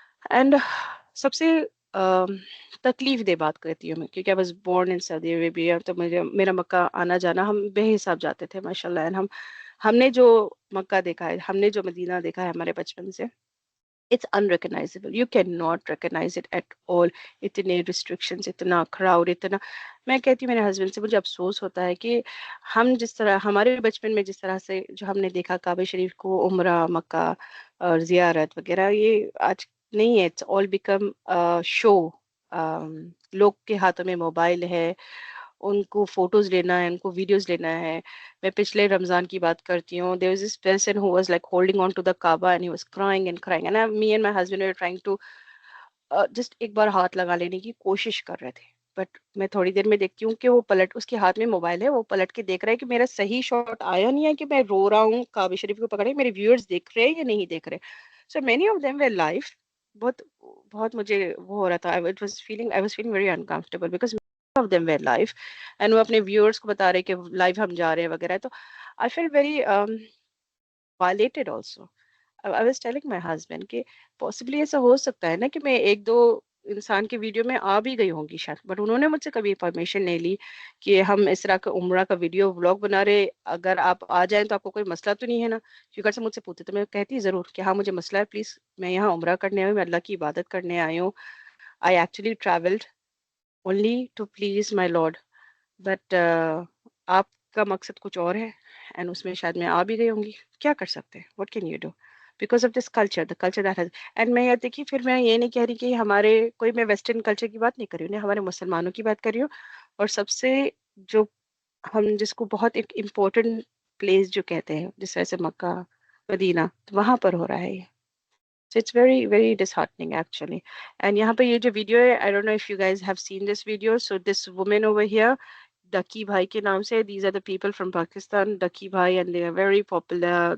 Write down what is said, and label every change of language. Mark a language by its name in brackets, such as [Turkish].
[Urdu] And سب سے تکلیف دہ بات کرتی ہوں میں, کیونکہ آئی واز بورن ان سعودی عربیہ, تو مجھے میرا مکہ آنا جانا ہم بے حساب جاتے تھے ماشاء اللہ. اینڈ ہم نے جو مکہ دیکھا ہے, ہم نے جو مدینہ دیکھا ہے ہمارے بچپن سے, [English] it's unrecognizable. You cannot recognize it at all. [Urdu] اتنے restrictions, اتنا crowd, اتنا. میں کہتی ہوں میرے ہسبینڈ سے, مجھے افسوس ہوتا ہے کہ ہم جس طرح ہمارے بچپن میں جس طرح سے جو ہم نے دیکھا کعبہ شریف کو, عمرہ, مکہ اور زیارت وغیرہ, یہ آج نہیں ہے. [English] It's all become show. [Urdu] لوگ کے ہاتھوں میں موبائل ہے, ان کو فوٹوز لینا ہے, ان کو ویڈیوز لینا ہے. میں پچھلے رمضان کی بات کرتی ہوں, [English] there was this person who was like holding on to the Kaaba and he was crying and crying, and me and my husband were trying to just [Urdu] ایک بار ہاتھ لگا لینے کی کوشش کر رہے تھے. بٹ میں تھوڑی دیر میں دیکھتی ہوں کہ وہ پلٹ, اس کے ہاتھ میں موبائل ہے, وہ پلٹ کے دیکھ رہا ہے کہ میرا صحیح شاٹ آیا نہیں ہے, کہ میں رو رہا ہوں کعبہ شریف کو پکڑے, میرے ویورز دیکھ رہے ہیں یا نہیں دیکھ رہے. [English] So many of them were live. [Urdu] بہت مجھے وہ ہو رہا تھا, [English] I was feeling very uncomfortable because of them were live, and [Urdu] وہ اپنے ویورز کو بتا رہے کہ لائیو ہم جا رہے ہیں وغیرہ. [English] تو I felt very violated also. I was telling my husband [Urdu] کہ possibly ایسا ہو سکتا ہے نا کہ میں ایک دو انسان کے ویڈیو میں آ بھی گئی ہوں گی شاید, بٹ انہوں نے مجھ سے کبھی پرمیشن نہیں لی کہ ہم اس طرح کا عمرہ کا ویڈیو ولاگ بنا رہے, اگر آپ آ جائیں تو آپ کو کوئی مسئلہ تو نہیں ہے نا. کیونکہ سے مجھ سے پوچھتے تو میں کہتی ضرور کہ ہاں مجھے مسئلہ ہے, پلیز میں یہاں عمرہ کرنے آئی ہوں, میں اللہ کی عبادت کرنے آئی ہوں. [English] I actually traveled only to please my Lord. [Urdu] But آپ کا مقصد کچھ اور ہے, اینڈ اس میں شاید میں آ بھی گئی ہوں گی. کیا کر سکتے ہیں, [English] What can you do, because of this culture, the culture that has. [Urdu] And میں یہ دیکھیے, پھر میں یہ نہیں کہہ رہی کہ ہمارے کوئی, میں ویسٹرن کلچر کی بات نہیں کر رہی ہوں, ہمارے مسلمانوں کی بات کر رہی ہوں. اور سب سے جو ہم جس کو بہت ایک امپورٹنٹ پلیس جو کہتے ہیں, جس طرح سے مکہ, مدینہ, وہاں پر ہو رہا ہے یہ. [English] So it's very, very disheartening actually. And [Urdu] yahan pe ye jo video hai, [English] I don't know if you guys have seen this video. So this woman over here, [Urdu] Ducky Bhai ke naam se, [English] these are the people from Pakistan, Ducky Bhai, and they are very popular.